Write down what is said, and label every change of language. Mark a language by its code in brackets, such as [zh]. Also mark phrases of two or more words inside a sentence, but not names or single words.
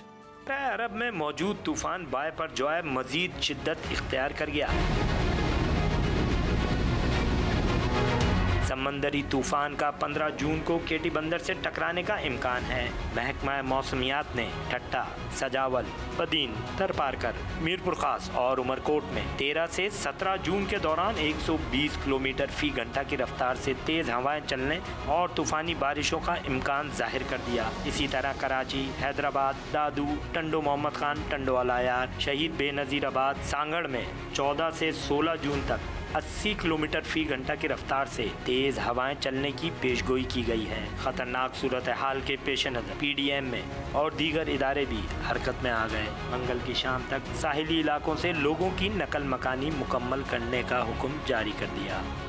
[ur] عرب میں موجود طوفان بائفر جوائے مزید شدت اختیار کر گیا. سمندری طوفان کا 15 جون کو کیٹی بندر سے ٹکرانے کا امکان ہے. محکمہ موسمیات نے ٹھٹہ, سجاول، بدین، ترپارکر، میرپور خاص اور عمرکوٹ میں 13 سے 17 جون کے دوران 120 کلومیٹر فی گھنٹہ کی رفتار سے تیز ہوائیں چلنے اور طوفانی بارشوں کا امکان ظاہر کر دیا. اسی طرح کراچی، حیدرآباد، دادو، ٹنڈو محمد خان، ٹنڈو الایار، شہید بینظیرآباد، سانگھڑ میں 14 سے 16 جون تک 80 کلومیٹر فی گھنٹہ کی رفتار سے تیز ہوائیں چلنے کی پیشگوئی کی گئی ہے. خطرناک صورت حال کے پیش نظر PDM میں اور دیگر ادارے بھی حرکت میں آ گئے. منگل کی شام تک ساحلی علاقوں سے لوگوں کی نقل مکانی مکمل کرنے کا حکم جاری کر دیا.